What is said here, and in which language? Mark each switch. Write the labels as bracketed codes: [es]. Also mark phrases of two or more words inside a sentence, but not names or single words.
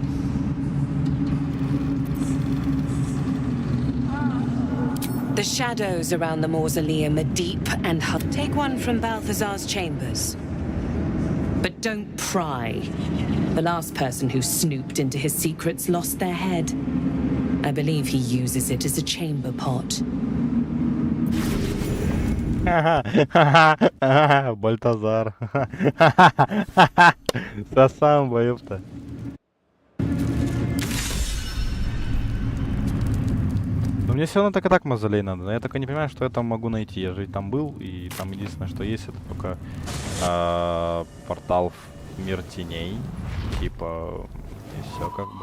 [en] The shadows around the mausoleum are deep and take one from Balthazar's chambers. But don't pry. The last person who snooped into his secrets lost their head. I believe he uses it as a chamber pot. [ru] Бальтазар. Сосам, боёпта. Но мне все равно так и так мавзолей надо. Но я только не понимаю, что я там могу найти. Я же там был, и там единственное, что есть, это только портал в мир теней. Типа, и все как бы.